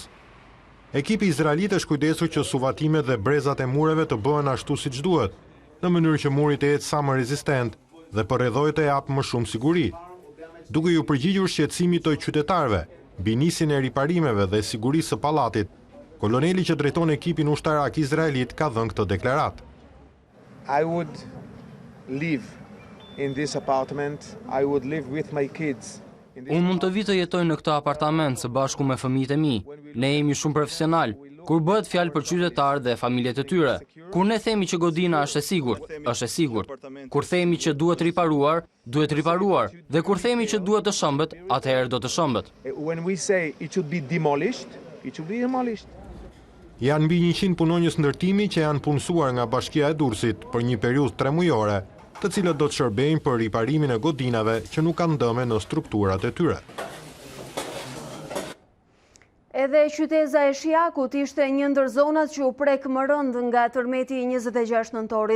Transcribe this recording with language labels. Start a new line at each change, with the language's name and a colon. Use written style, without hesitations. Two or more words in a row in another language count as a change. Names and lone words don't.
Albanian: Ekipi izraelit është kujdesur që suvatimet dhe brezat e mureve të bëhen ashtu siç duhet, në mënyrë që muri të jetë sa më rezistent dhe përrethojë të japë më shumë siguri. Duke ju përgjigjur shqetësimit të qytetarëve, mbi nisjen e riparimeve dhe sigurisë së pallatit, koloneli që drejton ekipin ushtarak izraelit ka dhënë këtë deklaratë.
English: I would live in this apartment. I would live with my kids.
Albanian: Unë mund të vi të jetoj në këtë apartament së bashku me fëmijët e mi. Ne jemi shumë profesional. Kur bëhet fjalë për qytetarë dhe familjet e tyre. Kur ne themi që godina është e sigurt, është e sigurt. Kur themi që duhet riparuar, duhet riparuar. Dhe kur themi që duhet të shëmbët, atëherë do të shëmbët.
English: When we say it should be demolished, it should be demolished.
Albanian: Janë mbi 100 punonjës ndërtimi që janë punësuar nga Bashkia e Durrësit për një periudhë 3 mujore, të cilët do të shërbejnë për riparimin e godinave që nuk kanë dëme në strukturat e tyre. Edhe qyteza e Shijakut ishte një ndër zonat që u prek më rënd nga tërmeti 26 nëntorit.